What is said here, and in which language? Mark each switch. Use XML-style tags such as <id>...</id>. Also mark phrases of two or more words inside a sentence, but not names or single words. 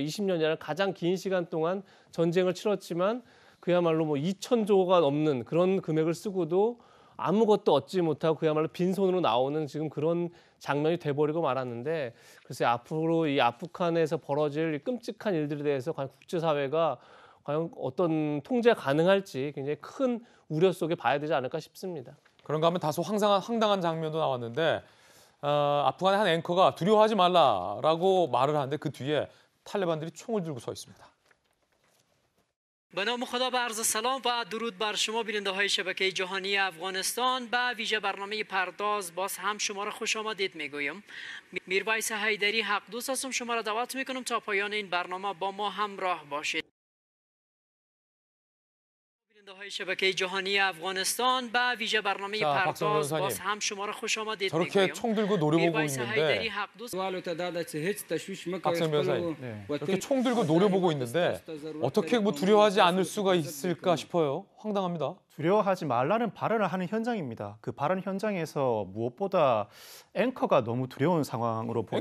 <ko>20년이라는 가장 긴 시간 동안 전쟁을 치렀지만 그야말로 뭐 2,000조가 넘는 그런 금액을 쓰고도 아무것도 얻지 못하고 그야말로 빈손으로 나오는 지금 그런 장면이 돼버리고 말았는데 글쎄 앞으로 이 아프간에서 벌어질 이 끔찍한 일들에 대해서 과연 국제사회가 과연 어떤 통제 가능할지 굉장히 큰 우려 속에 봐야 되지 않을까 싶습니다. 그런가 하면 다소 황당한 장면도 나왔는데 아프간의 한 앵커가 두려워하지 말라라고 말을 하는데 그 뒤에 탈레반들이 총을 들고 서 있습니다.</ko> <fa>به نام خدا و عرض سلام و درود بر شما بیننده های شبکه جهانی افغانستان به ویژه برنامه پرداز باز هم شما را خوش آمدید میگویم. میرویس حیدری حق دوست هستم شما را دعوت میکنم تا پایان این برنامه با ما همراه باشید. های شبکه جهانی افغانستان به ویژه برنامه پرداز باز هم شما را خوش آمدید میگویم.</fa> <ko>저렇게 총 들고 노려보고 있는데 박성 변호사님, 이렇게 총 들고 노려보고 있는데 어떻게 뭐 두려워하지 않을 수가 있을까 싶어요. 황당합니다. 두려워하지 말라는 발언을 하는 현장입니다. 그 발언 현장에서 무엇보다 앵커가 너무 두려운 상황으로 보이는데</ko>